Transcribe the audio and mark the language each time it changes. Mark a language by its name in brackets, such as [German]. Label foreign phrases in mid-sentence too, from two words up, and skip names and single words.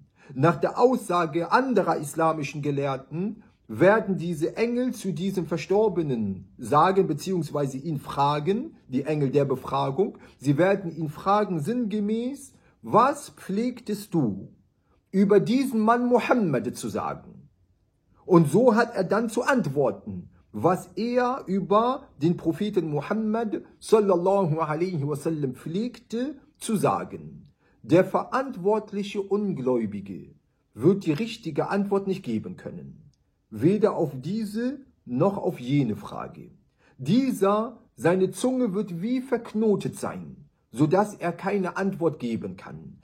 [German] Nach der Aussage anderer islamischen Gelehrten werden diese Engel zu diesem Verstorbenen sagen, beziehungsweise ihn fragen, die Engel der Befragung. Sie werden ihn fragen sinngemäß: Was pflegtest du über diesen Mann Mohammed zu sagen? Und so hat er dann zu antworten, was er über den Propheten Mohammed [Arabic] صلى الله عليه وسلم [German] pflegte zu sagen. Der verantwortliche Ungläubige wird die richtige Antwort nicht geben können. Weder auf diese noch auf jene Frage. Dieser, seine Zunge wird wie verknotet sein, sodass er keine Antwort geben kann.